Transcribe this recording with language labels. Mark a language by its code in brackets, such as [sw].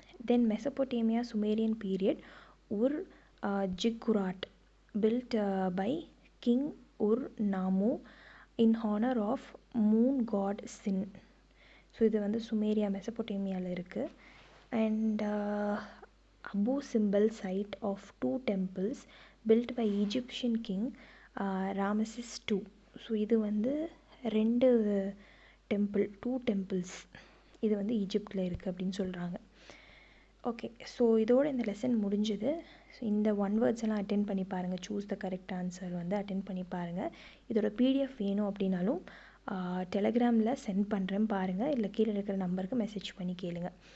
[en] தென் Mesopotamia Sumerian period Ur ziggurat built by King Ur-Nammu in honor of moon god Sin. [ta] So இது வந்து சுமேரியா மெசபோட்டேமியாவில் இருக்குது. [en] And Abu Simbel site of 2 temples built by Egyptian king Ramesses II. [ta] So இது வந்து 2 temple, [en] 2 temples [ta] இது வந்து ஈஜிப்டில் இருக்குது அப்படின்னு சொல்கிறாங்க. ஓகே, ஸோ இதோட இந்த லெசன் முடிஞ்சுது. ஸோ இந்த 1 words எல்லாம் அட்டென்ட் பண்ணி பாருங்கள். சூஸ் த கரெக்ட் ஆன்சர் வந்து அட்டென்ட் பண்ணி பாருங்கள். இதோட PDF வேணும் அப்படின்னாலும் டெலகிராமில் சென்ட் பண்ணுறேன் பாருங்கள், இல்லை கீழே இருக்கிற நம்பருக்கு மெசேஜ் பண்ணி கேளுங்க.